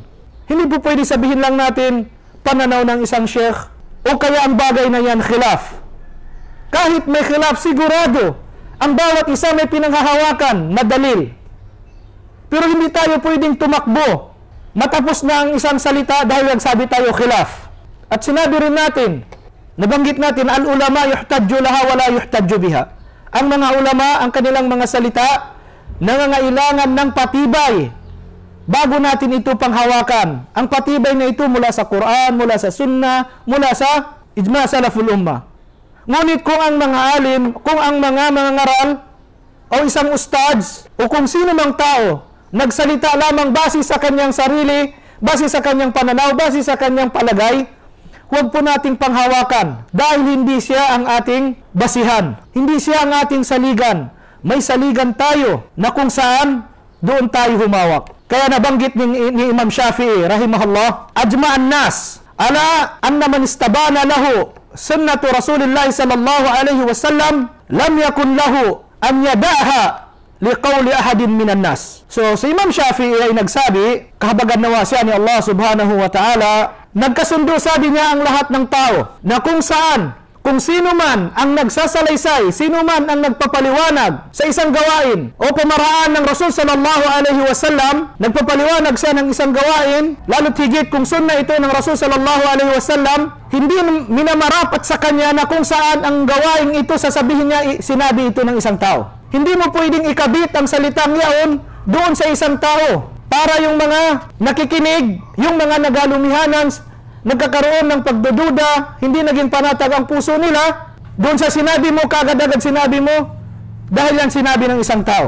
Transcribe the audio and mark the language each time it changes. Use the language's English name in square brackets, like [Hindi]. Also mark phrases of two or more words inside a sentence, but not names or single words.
[Filipino] Hindi po pwede sabihin lang natin pananaw ng isang sheikh o kaya ang bagay na yan khilaf. Kahit may khilaf, sigurado ang bawat isa may pinanghahawakan na dalil. Pero hindi tayo pwedeng tumakbo matapos na ang isang salita dahil nagsabi tayo khilaf. At sinabi rin natin, nabanggit natin, [Arabic] العلماء يحتج لها ولا يحتج بها. [Filipino] Ang mga ulama, ang kanilang mga salita, nangangailangan ng patibay bago natin ito panghawakan. Ang patibay na ito mula sa Quran, mula sa Sunnah, mula sa [Arabic] إجماع سلف الأمة. [Filipino] Ngunit kung ang mga alim, kung ang mga ngaral o isang ustads o kung sino mang tao nagsalita lamang base sa kanyang sarili, base sa kanyang pananaw, base sa kanyang palagay, huwag po nating panghawakan dahil hindi siya ang ating basihan. Hindi siya ang ating saligan. May saligan tayo na kung saan doon tayo humawak. Kaya nabanggit ni Imam Shafi'i [Arabic] رحمه الله، أجمع الناس على أن من استبان له سنة رسول الله صلى الله عليه وسلم لم يكن له أن يدعها لقول أحد من الناس. [Filipino] So, si Imam Shafi'i ay nagsabi, kahabagan nawa siya ni Allah [Arabic] سبحانه وتعالى, [Filipino] nagkasundo sabi niya ang lahat ng tao na kung saan, kung sino man ang nagsasalaysay, sino man ang nagpapaliwanag sa isang gawain o pamaraan ng Rasul [Arabic] صلى الله عليه وسلم, [Filipino] nagpapaliwanag siya ng isang gawain, lalo't higit kung sunna ito ng Rasul [Arabic] صلى الله عليه وسلم, [Filipino] hindi minamarapat sa kanya na kung saan ang gawain ito sasabihin niya, sinabi ito ng isang tao. Hindi mo pwedeng ikabit ang salitang yaon doon sa isang tao para yung mga nakikinig, yung mga nagalumihanan, nagkakaroon ng pagdududa, hindi naging panatag ang puso nila, doon sa sinabi mo, kagad-agad sinabi mo, dahil yan sinabi ng isang tao.